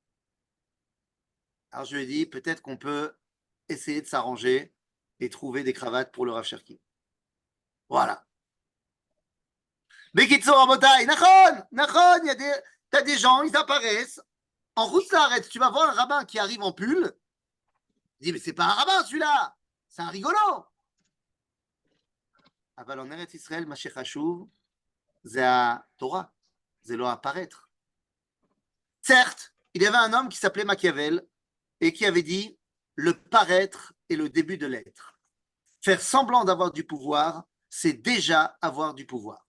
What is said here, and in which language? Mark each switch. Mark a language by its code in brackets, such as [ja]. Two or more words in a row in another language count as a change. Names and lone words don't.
[fr] Alors je lui ai dit, peut-être qu'on peut essayer de s'arranger et trouver des cravates pour le Rav Cherki. Voilà. [he] בקיצור רבותי, [fr] Nachon, t'as des gens, ils apparaissent. En Chutz La'aretz, tu vas voir un rabbin qui arrive en pull. Il dit, mais c'est pas un rabbin celui-là, c'est un rigolo. [he] אבל en Eretz Israël, מה שחשוב, [fr] c'est la Torah, c'est לא apparaître. Certes, il y avait un homme qui s'appelait Machiavel et qui avait dit le paraître est le début de l'être. Faire semblant d'avoir du pouvoir, c'est déjà avoir du pouvoir.